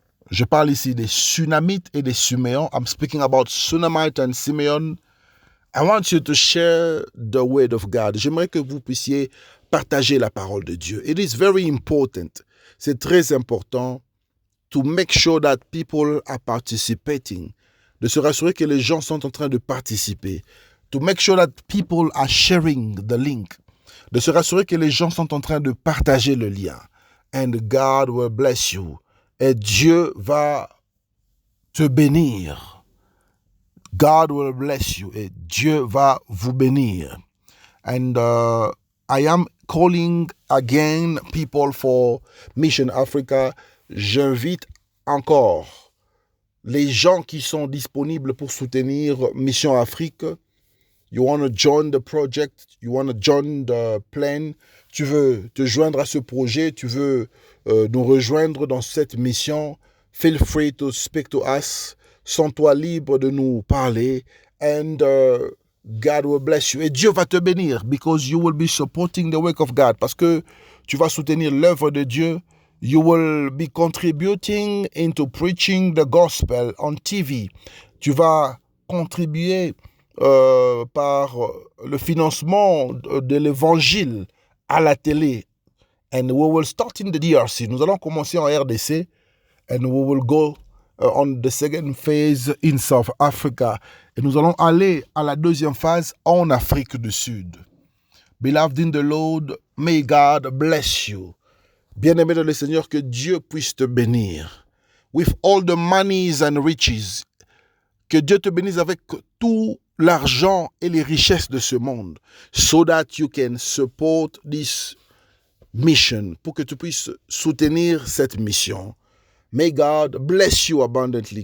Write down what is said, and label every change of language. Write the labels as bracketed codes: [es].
[fr] Je parle ici des Sunamites et des Siméons. [en] I'm speaking about Sunamite and Simeon. I want you to share the word of God. [fr] J'aimerais que vous puissiez partager la parole de Dieu. [en] It is very important. [fr] C'est très important [en] to make sure that people are participating. [fr] De se rassurer que les gens sont en train de participer. [en] To make sure that people are sharing the link. [fr] De se rassurer que les gens sont en train de partager le lien. [en] And God will bless you. [fr] Et Dieu va te bénir. [en] God will bless you. [fr] Et Dieu va vous bénir. [en] And I am calling again people for Mission Africa. [fr] J'invite encore les gens qui sont disponibles pour soutenir Mission Afrique. [en] You want to join the project, you want to join the plan. [fr] Tu veux te joindre à ce projet, tu veux nous rejoindre dans cette mission. [en] Feel free to speak to us. [fr] Sens-toi libre de nous parler. [en] And God will bless you. [fr] Et Dieu va te bénir [en] because you will be supporting the work of God. [fr] Parce que tu vas soutenir l'œuvre de Dieu. [en] You will be contributing into preaching the gospel on TV. [fr] Tu vas contribuer par le financement de l'évangile à la télé. [en] And we will start in the DRC. [fr] Nous allons commencer en RDC. [en] And we will go on the second phase in South Africa. [fr] Et nous allons aller à la deuxième phase en Afrique du Sud. [en] Beloved in the Lord, may God bless you. [fr] Bien-aimé dans le Seigneur, que Dieu puisse te bénir. [en] With all the monies and riches. [fr] Que Dieu te bénisse avec tout l'argent et les richesses de ce monde. [en] So that you can support this mission. [fr] Pour que tu puisses soutenir cette mission. [en] May God bless you abundantly.